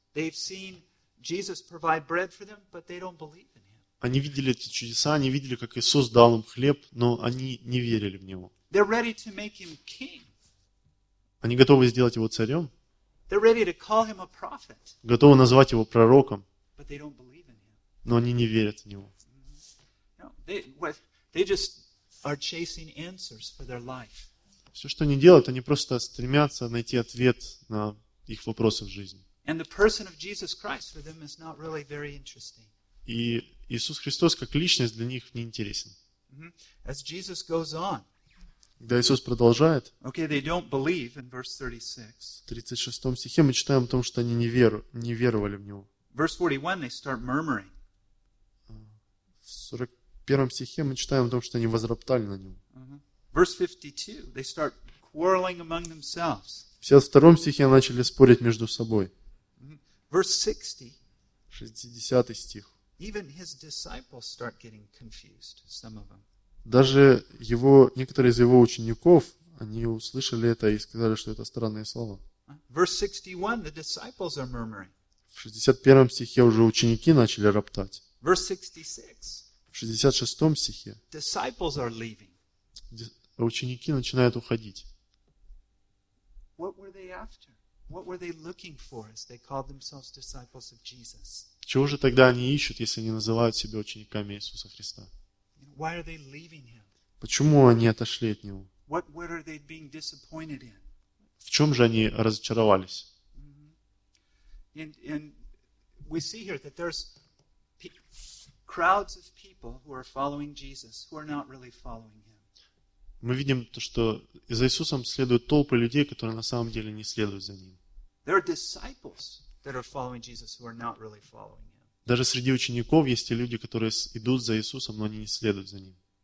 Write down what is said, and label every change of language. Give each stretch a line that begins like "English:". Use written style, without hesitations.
English: They've seen Jesus provide bread for them, but they don't believe in Him.
Russian: Они видели эти чудеса, они видели, как Иисус дал им хлеб, но они не верили в Него.
English: They're ready to make Him king.
Russian: Они готовы сделать Его царем.
English: They're ready to call Him a prophet.
Russian: Готовы назвать Его пророком.
English: But they don't believe in Him.
Russian: Но они не верят в Него.
English: No, they just are chasing answers for their life.
Russian: Все, что они делают, они просто стремятся найти ответ на их вопросы в жизни.
English: And the person of Jesus Christ for them is not really very interesting.
Russian: И Иисус Христос как личность для них не интересен.
English: Mm-hmm. As Jesus goes on,
Russian: когда Иисус продолжает,
English: okay, they don't believe in verse 36.
Russian: В 36 стихе мы читаем о том, что они не веровали в Него.
English: Verse 41, they start murmuring.
Russian: В 41 стихе мы читаем о том, что они возроптали на Него.
English: Uh-huh. Verse 52, they start quarreling among themselves.
Russian: В 52 стихе начали спорить между собой.
English: Uh-huh. Verse 60,
Russian: 60 стих.
English: Even his disciples start getting confused, some of them.
Russian: Даже его, некоторые из его учеников, они услышали это и сказали, что это странные слова.
English: Verse 61, the disciples are murmuring.
Russian: В 61 стихе уже ученики начали роптать.
English: Verse 66,
Russian: в 66 стихе
English: disciples are leaving.
Russian: Ученики начинают уходить.
English: What were they after? What were they looking for as they called themselves disciples of Jesus?
Russian: Чего же тогда они ищут, если они называют себя учениками Иисуса Христа?
English: Why are they leaving Him?
Russian: Почему они отошли от Него?
English: What are they being disappointed in?
Russian: В чем же они разочаровались? Mm-hmm.
English: And we see here that there's crowds of people who are following Jesus, who are not really following Him.
Russian: Мы видим то, что за Иисусом следуют толпы людей, которые на самом деле не следуют за Ним.
English: There are disciples that are following Jesus who are not really following Him.
Russian: Даже среди учеников есть те люди, которые идут за Иисусом, но они не следуют за Ним.